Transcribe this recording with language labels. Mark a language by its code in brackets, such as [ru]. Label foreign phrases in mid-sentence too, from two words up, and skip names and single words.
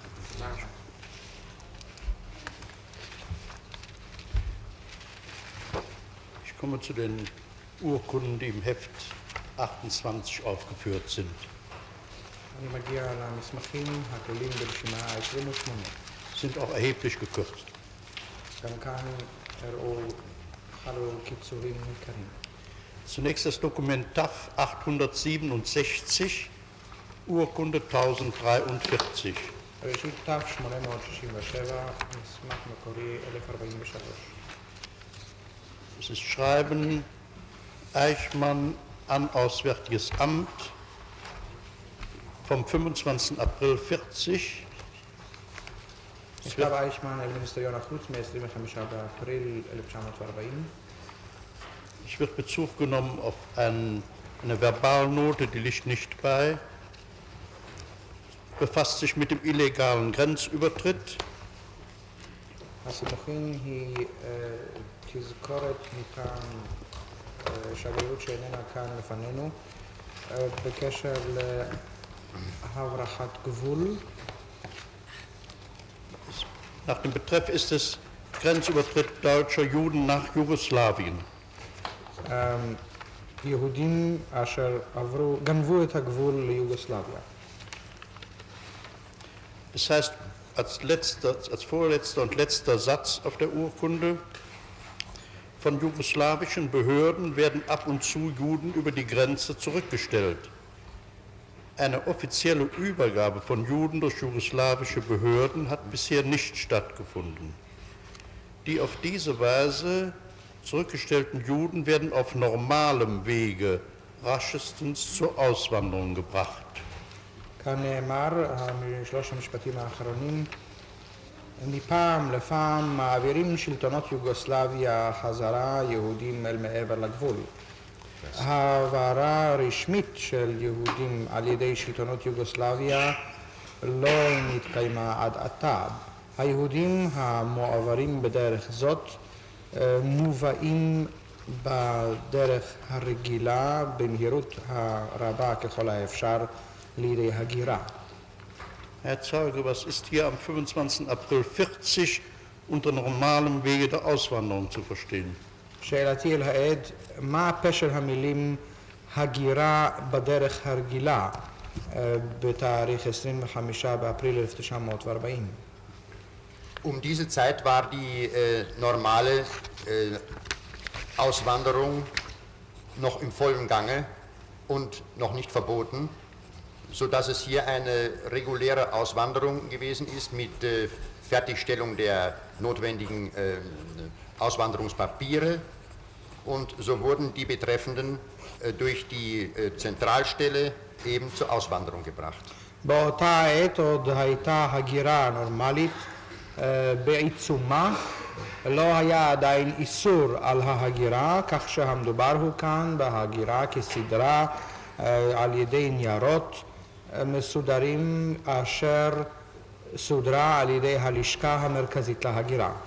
[de] Ich komme zu den Urkunden, die im Heft 28 aufgeführt sind. [he] אני מגיע למסמכים הכלולים ברשימה 28. [de] Sind auch erheblich gekürzt. [he] גם כאן הראו חלו קיצורים ניכרים. [de] Zunächst das Dokument TAF 867, Urkunde 1043. [he] ראשית תו 867, מסמך מקורי 1043. [de] Es ist Schreiben Eichmann an Auswärtiges Amt vom 25. April 40. [he] מכתב אייכמן אל מיניסטריון החוץ מ-25 באפריל 1940. [de] Es wird Bezug genommen auf eine Verbalnote, die liegt nicht bei. Befasst sich mit dem illegalen Grenzübertritt. [he] הסימוכין היא תזכורת מטעם שגרירות שאיננה כאן לפנינו בקשר להברחת גבול. [de] Nach dem Betreff ist es Grenzübertritt deutscher Juden nach Jugoslawien. [he] יהודים אשר גנבו את הגבול ליוגוסלביה. [de] Das heißt, als vorletzter und letzter Satz auf der Urkunde: Von jugoslawischen Behörden werden ab und zu Juden über die Grenze zurückgestellt. Eine offizielle Übergabe von Juden durch jugoslawische Behörden hat bisher nicht stattgefunden. Die auf diese Weise zurückgestellten Juden werden auf normalem Wege raschestens zur Auswanderung gebracht. [he] כאן נאמר, משלוש המשפטים האחרונים, מפעם לפעם מעבירים שלטונות יוגוסלביה חזרה יהודים אל מעבר לגבול. העברה רשמית של יהודים על ידי שלטונות יוגוסלביה לא נתקיימה עד עתה. היהודים המועברים בדרך זאת מובאים בדרך הרגילה במהירות הרבה ככל האפשר לידי הגירה. [de] Herr Zeuge, was ist hier am 25. April 40 unter normalem Wege der Auswanderung zu verstehen? [he] שאלתי אל העד, מה פשר המילים הגירה בדרך הרגילה בתאריך 25 באפריל 1940? [de] Diese Zeit war die normale Auswanderung noch im vollen Gange und noch nicht verboten, sodass es hier eine reguläre Auswanderung gewesen ist mit Fertigstellung der notwendigen Auswanderungspapiere, und so wurden die Betreffenden durch die Zentralstelle eben zur Auswanderung gebracht. [he] באותה עת עוד הייתה הגירה נורמלית בעיצומה, לא היה עדיין איסור על ההגירה, כך שהמדובר הוא כאן בהגירה כסדרה על ידי ניירות מסודרים אשר סודרה על ידי הלשכה המרכזית להגירה.